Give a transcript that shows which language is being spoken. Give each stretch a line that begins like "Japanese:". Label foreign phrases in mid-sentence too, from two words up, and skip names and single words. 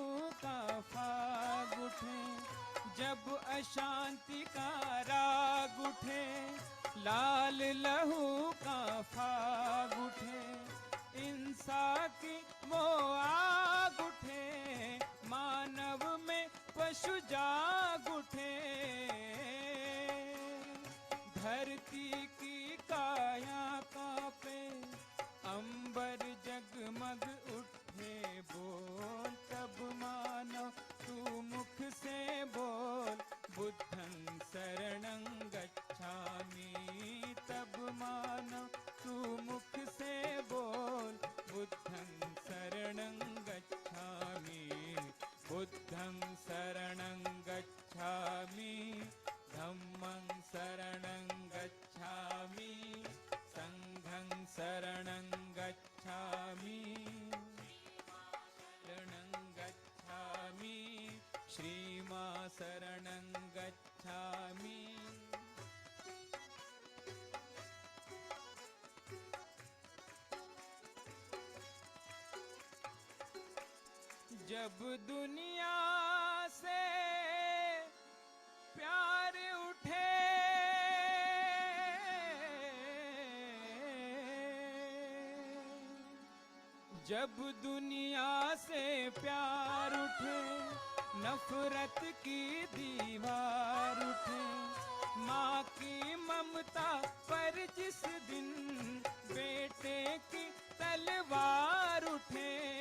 Hindi: का फाग उठे जब अशांति का राग उठे लाल लहू का फाग उठे हिंसा की वो आग उठे मानव में पशु जाग उठे धरती की काया कांपे अंबर जगमग उठे बोल तब मानो तू मुख से बोल
Pali: बुद्धं शरणं गच्छामि
Hindi: तब मानो तू मुख से बोल
Pali: बुद्धं शरणं गच्छामि बुद्धं शरणं गच्छामि धम्मं शरणं गच्छामि संघं शरणं गच्छामि शरणं गच्छामि श्रीमां शरणं गच्छामि
Hindi: जब दुनिया से प्यार उठे जब दुनिया से प्यार उठे नफरत की दीवार उठे माँ की ममता पर जिस दिन बेटे की तलवार उठे